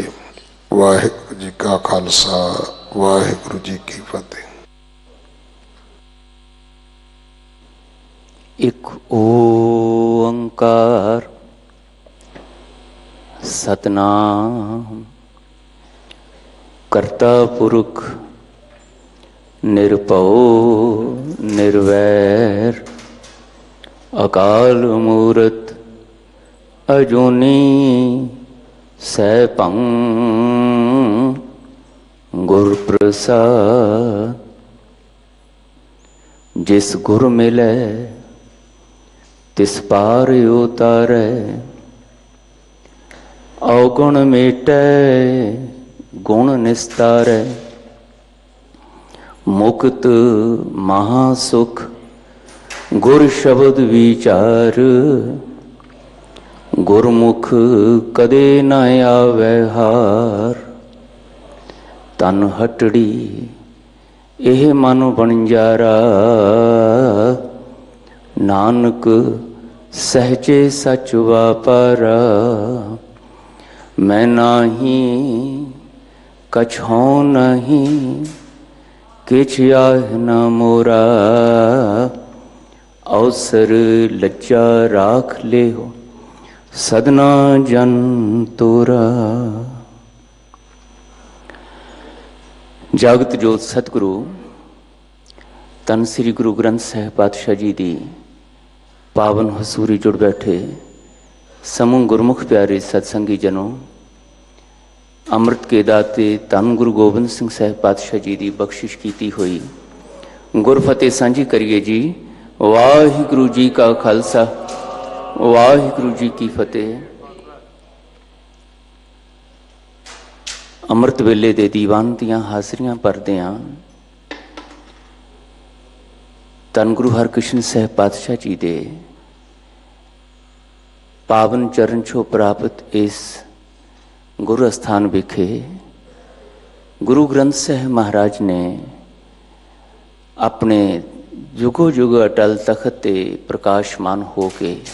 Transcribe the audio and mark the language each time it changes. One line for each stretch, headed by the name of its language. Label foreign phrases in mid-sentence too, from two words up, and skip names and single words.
Hindi: वाहिगुरु जी का खालसा वाहिगुरु जी की फतेह।
Punjabi: ਇਕ ਓਅੰਕਾਰ ਸਤਿਨਾਮ ਕਰਤਾ ਪੁਰਖ ਨਿਰਭਉ ਨਿਰਵੈਰ ਅਕਾਲ ਮੂਰਤਿ ਅਜੂਨੀ ਸੈਭੰ ਗੁਰ ਪ੍ਰਸਾਦਿ। ਜਿਸੁ ਗੁਰ ਮਿਲੈ ਤਿਸੁ ਪਾਰਿ ਉਤਾਰੈ ਅਵਗੁਣ ਮੇਟੈ ਗੁਣਿ ਨਿਸਤਾਰੈ। ਮੁਕਤਿ ਮਹਾਸੁਖ ਗੁਰ ਸਬਦੁ ਵੀਚਾਰਿ ਗੁਰਮੁਖਿ ਕਦੇ ਨ ਆਵੈ ਹਾਰਿ। ਤਨੁ ਹਟੜੀ ਇਹੁ ਮਨੁ ਵਣਜਾਰਾ ਨਾਨਕ ਸਹਜੇ ਸਚੁ ਵਾਪਾਰਾ। ਮੈਂ ਨਾਹੀ ਕਛੋ ਨਹੀਂ ਕਿਛੁ ਆਹਿ ਨ ਮੋਰਾ। ਅਉਸਰ ਲਜਾ ਰਾਖਿ ਲੇਹੁ ਸਧਨਾ ਜਨੁ ਤੋਰਾ।
Hindi: जागत जोत सतगुरु धन श्री गुरु ग्रंथ साहिब पातशाह जी की पावन हसूरी जुड़ बैठे समूह गुरमुख प्यारे सत्संगी जनों। अमृत के दाते धन गुरु गोबिंद सिंह साहिब पातशाह जी की बख्शिश की हुई गुरफतेह सांझी करिए जी। वाहिगुरु जी का खालसा वाहिगुरु जी की फतेह।
Punjabi: ਅੰਮ੍ਰਿਤ ਵੇਲੇ ਦੇ ਦੀਵਾਨ ਦੀਆਂ ਹਾਜ਼ਰੀਆਂ ਭਰਦੇ ਹਾਂ। ਧੰਨ ਗੁਰੂ ਹਰਕ੍ਰਿਸ਼ਨ ਸਾਹਿਬ ਪਾਤਸ਼ਾਹ ਜੀ ਦੇ ਪਾਵਨ ਚਰਨ ਛੋਹ ਪ੍ਰਾਪਤ ਇਸ ਗੁਰੂ ਅਸਥਾਨ ਵਿਖੇ ਗੁਰੂ ਗ੍ਰੰਥ ਸਾਹਿਬ ਮਹਾਰਾਜ ਨੇ ਆਪਣੇ ਯੁਗੋ ਯੁਗ ਅਟਲ ਤਖਤ ਤੇ ਪ੍ਰਕਾਸ਼ਮਾਨ ਹੋ ਕੇ